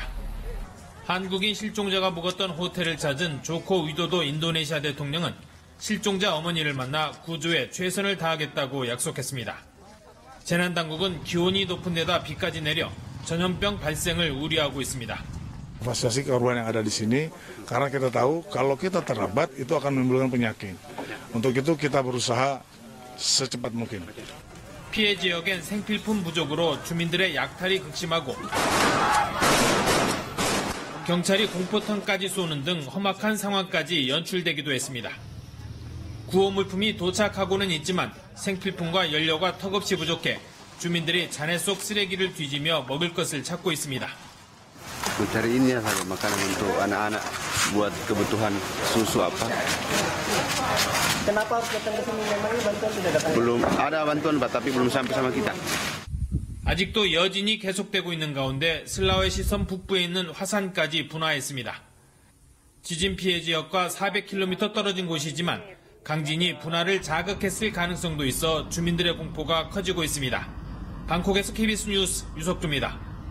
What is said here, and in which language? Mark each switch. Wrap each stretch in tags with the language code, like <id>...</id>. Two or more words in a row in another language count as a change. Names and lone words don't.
<ko>한국인 실종자가 묵었던 호텔을 찾은 조코 위도도 인도네시아 대통령은 실종자 어머니를 만나 구조에 최선을 다하겠다고 약속했습니다. 재난당국은 기온이 높은 데다 비까지 내려 전염병 발생을 우려하고 있습니다.</ko> <id>Evakuasi korban yang ada di sini karena kita tahu kalau kita terlambat itu akan menimbulkan penyakit. Untuk itu kita berusaha secepat mungkin.</id> <ko>피해 지역엔 생필품 부족으로 주민들의 약탈이 극심하고 경찰이 공포탄까지 쏘는 등 험악한 상황까지 연출되기도 했습니다. 구호 물품이 도착하고는 있지만 생필품과 연료가 턱없이 부족해 주민들이 잔해 속 쓰레기를 뒤지며 먹을 것을 찾고 있습니다.</ko> <id>Mencari ini ya saja makanan untuk anak-anak buat kebutuhan susu apa. Kenapa harus datang ke sini? Memangnya bantuan sudah datang? Belum ada bantuan, tapi belum sampai sama kita.</id> <ko>아직도 여진이 계속되고 있는 가운데 슬라웨시 섬 북부에 있는 화산까지 분화했습니다. 지진 피해 지역과 400km 떨어진 곳이지만 강진이 분화를 자극했을 가능성도 있어 주민들의 공포가 커지고 있습니다. 방콕에서 KBS 뉴스 유석주입니다.</ko>